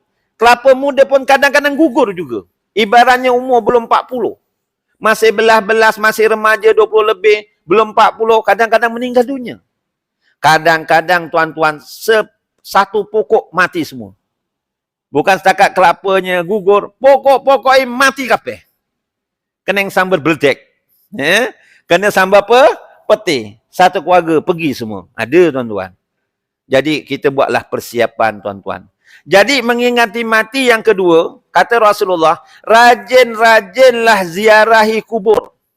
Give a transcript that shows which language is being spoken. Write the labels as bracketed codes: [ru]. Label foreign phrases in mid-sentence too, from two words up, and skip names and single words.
[ms] Kelapa muda pun kadang-kadang gugur juga. Ibaratnya umur belum 40. Masih belas-belas, masih remaja 20 lebih. Belum 40, kadang-kadang meninggal dunia. Kadang-kadang tuan-tuan, satu pokok mati semua. Bukan setakat kelapanya gugur, pokok-pokoknya mati kabeh. Kena yang sambar beledek. Ya? Kena sambar apa? Peti. Satu keluarga pergi semua. Ada tuan-tuan. Jadi kita buatlah persiapan tuan-tuan. Jadi mengingati mati yang kedua, kata Rasulullah, rajin-rajinlah ziarahi kubur.